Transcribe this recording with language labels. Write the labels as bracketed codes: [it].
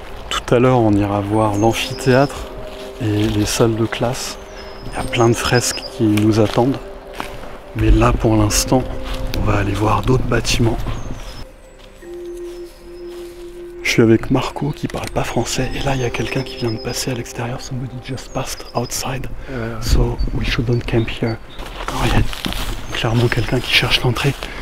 [fr] Tout à l'heure, on ira voir l'amphithéâtre et les salles de classe. Il y a plein de fresques qui nous attendent. Mais là, pour l'instant, on va aller voir d'autres bâtiments. Je suis avec Marco qui parle pas français et là il y a quelqu'un qui vient de passer à l'extérieur. [en] Somebody just passed outside, so we shouldn't camp here. [fr] Alors, il y a clairement quelqu'un qui cherche l'entrée.